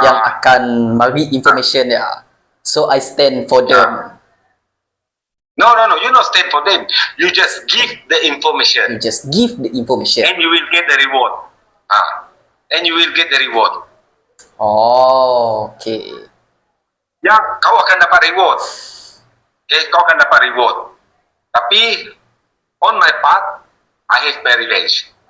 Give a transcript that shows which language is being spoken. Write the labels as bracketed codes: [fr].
[ms] yang akan bagi [en] information ya. So I stand for them. No. You not stand for them. You just give the information. You just give the information. And you will get the reward. And you will get the reward. Oh, okay. [ms] Ya, kau akan dapat reward. Okay, kau akan dapat reward. [en] Tapi, on my part, I have my revenge.